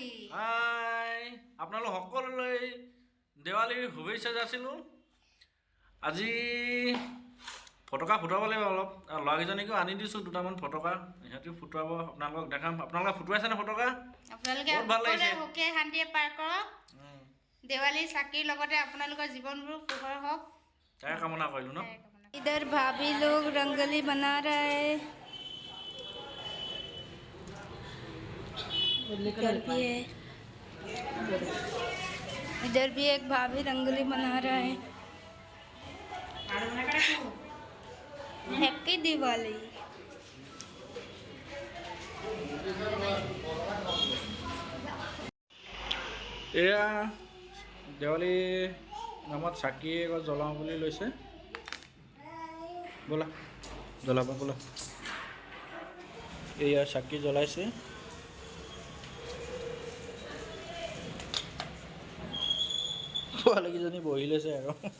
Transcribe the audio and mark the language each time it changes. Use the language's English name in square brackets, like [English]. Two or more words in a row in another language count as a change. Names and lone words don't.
[Assamese] হাই আপোনালোক সকলোলৈ দেৱালীৰ শুভেচ্ছা যাচিলোঁ আজি ফটকা ফুটাব লাগিব অলপ ল'ৰাকেইজনীকো আনি দিছোঁ দুটামান ফটকা সিহঁতেও ফুটাব আপোনালোকক দেখাম আপোনালোকে ফুটুৱাইছেনে ফটকা আপোনালোকে সকলোৱে সুখে শান্তিয়ে পাৰ কৰক দেৱালীৰ চাকিৰ লগতে আপোনালোকৰ জীৱনবোৰ পোহৰ হওক তাকে কামনা কৰিলোঁ ন [Hindi] इधर भाभी लोग रंगोली बना रहा है इधर भी एक भाभी रंगोली बना रहा है [English] happy Diwali [Assamese] এয়া দেৱালী নামত চাকি এগছ জ্বলাওঁ বুলি লৈছে ব'লা জ্বলাবা ব'লা এয়া চাকি জ্বলাইছে পোৱালীকেইজনী বহি লৈছে আৰু